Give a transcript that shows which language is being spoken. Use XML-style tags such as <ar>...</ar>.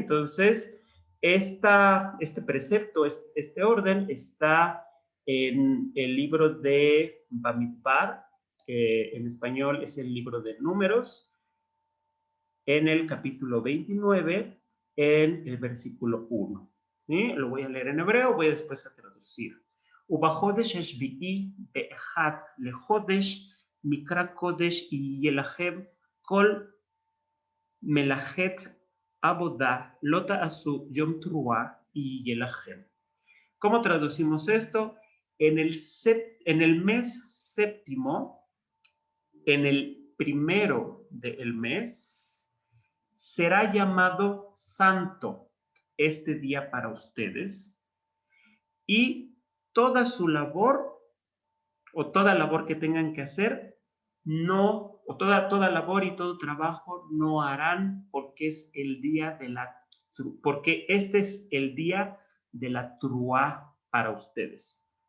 <es>Entonces, este precepto, este orden está en el libro de Bamidbar, que en español es el libro de Números, en el capítulo 29, en el versículo 1. ¿Sí? Lo voy a leer en hebreo, voy después a traducir.</es> <he>ובחודש השביעי באחד לחודש מקרא קודש יהיה לכם כל מלאכת עבודה לא תעשו יום תרועה יהיה לכם.</he> <es>¿Cómo traducimos esto? En el mes séptimo, en el primero del mes, será llamado santo este día para ustedes y toda su labor o toda labor que tengan que hacer, no, o toda labor y todo trabajo no harán porque es el día de porque este es el día de la truá para ustedes.</es>